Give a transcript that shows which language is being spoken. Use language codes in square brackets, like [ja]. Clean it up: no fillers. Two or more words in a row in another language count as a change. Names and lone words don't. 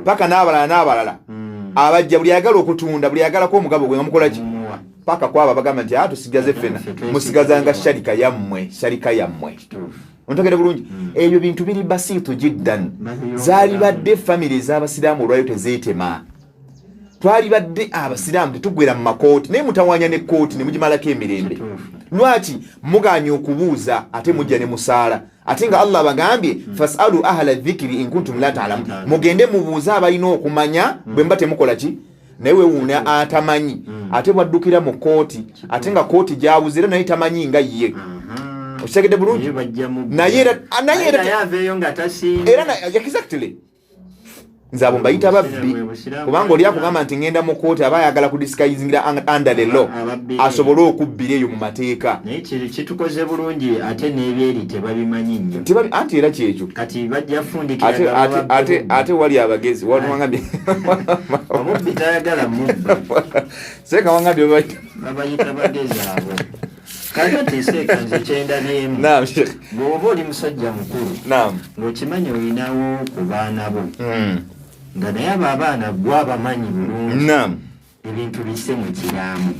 [lg] 26 paka n'abalala abajja buli ayagala okutunda buli ayagala ko omugabo gwe ngamukola ki paka kwaba bagamba nti tusigaze fena musigazanga sharika yammwe ontegere bulungi ebyo bintu biri basitu jiddan zali badde family z'abasiraamu olwayo tezeetema twali badde abasiraamu tetugwera mu makooti naye mutawanya ne kooti ne mugimalako emirembe lwaki muganye okubuuza ate mujja ne musaala ate nga Allah bagambye [ar] فاسألوا أهل الذكر إن كنتم لا تعلمون [lg] mugende mubuuza abalina okumanya bwe mba temukola ki naye wuuna atamanyi ate bwaddukira mu kooti ate nga kooti gyabuzira naye tamanyi nga ye okitegedde bulungi naye era exactly nze abo mbayita babbi kubanga oli akugamba nti ngenda mu kooti aba ayagala kudisguisingira [en] under the law [lg] asobole okubbira eyo mu mateeka naye kitukoze bulungi ate n'ebyeri tebabimanyi nnyo anti era kyekyo kati bajja fundikira ate wali abagezi wangambye omubbi tayagala mubba seeka wangambye babayita bagezi abo kakati seeka nze kyenda n'emu bw'oba oli musajja mukulu ng'okimanyi olinawo ku baana bo nga naye abo abaana gwe abamanyi bulungi ebintu bisse mu kiraamu